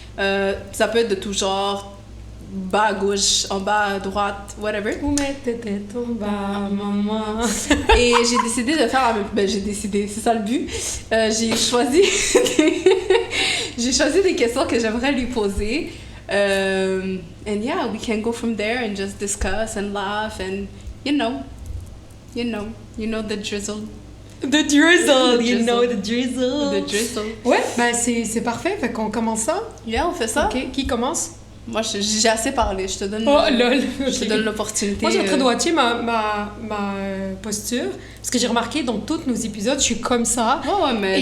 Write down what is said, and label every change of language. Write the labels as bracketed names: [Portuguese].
[French] Ça peut être de tout genre, bas à gauche, en bas à droite, whatever. Où mettre tes têtes en bas, maman. Et j'ai décidé de faire la même... Ben, j'ai décidé, c'est ça le but. J'ai choisi... j'ai choisi des questions que j'aimerais lui poser. [English] And yeah, we can go from there and just discuss and laugh and, you know the drizzle. The drizzle, you drizzle. know the drizzle. The drizzle. [French] Ouais, ben c'est parfait, fait qu'on commence ça. Yeah, on fait ça. Ok, qui commence? Moi, j'ai assez parlé. Je te donne, [English] Oh lol. [French] je te donne l'opportunité. Moi, j'ai en train de watcher ma posture. Parce que j'ai remarqué dans tous nos épisodes, je suis comme ça. Ouais, mais